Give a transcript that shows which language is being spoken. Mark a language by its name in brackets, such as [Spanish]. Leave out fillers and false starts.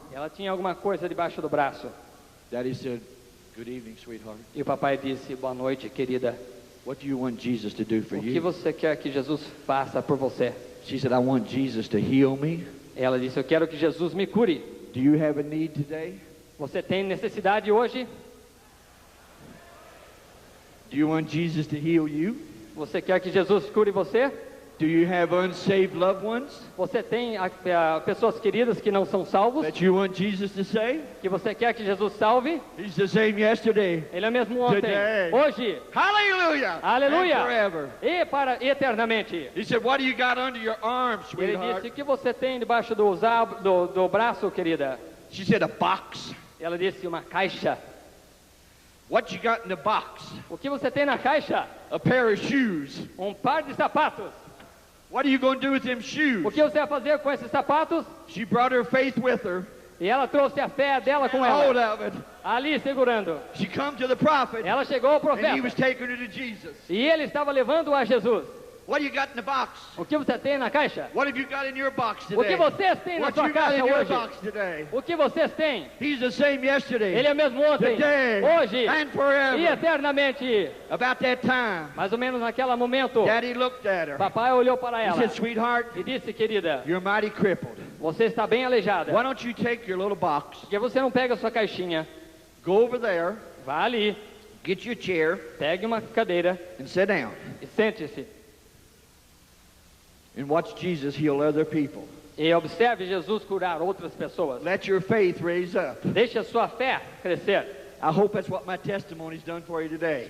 [Portuguese] Ela tinha alguma coisa debaixo do braço. [English] Daddy said, good evening, sweetheart. [Portuguese] E o papai disse, boa noite, querida. [English] What do you want Jesus to do for [Portuguese] O que [English] you? [Portuguese] você quer que Jesus faça por você? [English] She said, I want Jesus to heal me. [Portuguese] Ela disse, eu quero que Jesus me cure. [English] Do you have a need today? [Portuguese] Você tem necessidade hoje? [English] Do you want Jesus to heal you? [Portuguese] Você quer que Jesus cure você? [English] Do you have unsaved loved ones [Portuguese] Você tem pessoas queridas que não são salvos? [English] that you want Jesus to save? [Portuguese] Que você quer que Jesus salve? [English] He's the same yesterday. [Portuguese] Ele é o mesmo ontem, [English] Today. [Portuguese] hoje [English] Hallelujah! [Portuguese] Aleluia. [English] And forever. [Portuguese] e para eternamente. [English] He said, what do you got under your arm, [Portuguese] Ele [English] sweetheart? [Portuguese] disse, o que você tem debaixo do braço, querida? [English] She said, a box. [Portuguese] Ela disse, uma caixa. [English] What you got in the box? [Portuguese] O que você tem na caixa? [English] A pair of shoes. [Portuguese] Um par de sapatos. [English] What are you going to do with them shoes? [Portuguese] O que você vai fazer com esses sapatos? [English] She brought her faith with her. [Portuguese] E ela trouxe a fé dela com [English] Hold [Portuguese] ela, [English] of it. [Portuguese] ali segurando. [English] She come to the prophet, [Portuguese] Ela chegou ao [English] and he was [Portuguese] profeta [English] taking her to Jesus. [Portuguese] e ele estava levando a Jesus. [English] What do you got in the box? [Portuguese] O que você tem na caixa? [English] What have you got in your box [Portuguese] O que [English] today? [Portuguese] vocês têm na [English] What [Portuguese] sua [English] you got [Portuguese] caixa [English] in your [Portuguese] hoje? [English] box today? [Portuguese] O que vocês têm? [English] He's the same yesterday, [Portuguese] Ele é o mesmo ontem, [English] today, [Portuguese] hoje [English] and [Portuguese] e [English] forever. [Portuguese] eternamente. [English] About that time, [Portuguese] Mais ou menos naquele momento, [English] Daddy looked at her. [Portuguese] papai olhou para [English] He [Portuguese] ela [English] said, sweetheart, [Portuguese] e disse, querida, [English] you're mighty crippled. [Portuguese] você está bem aleijada. [English] Why don't you take your little box, [Portuguese] Por que você não pega a sua caixinha? [English] go over there, [Portuguese] Vá ali, [English] get your chair, [Portuguese] pegue uma cadeira [English] and sit down, [Portuguese] e sente-se. [English] and watch Jesus heal other people. [Portuguese] E observe Jesus curar outras pessoas. [English] Let your faith raise up. [Portuguese] Deixe a sua fé crescer. [English] I hope that's what my testimony's done for you today.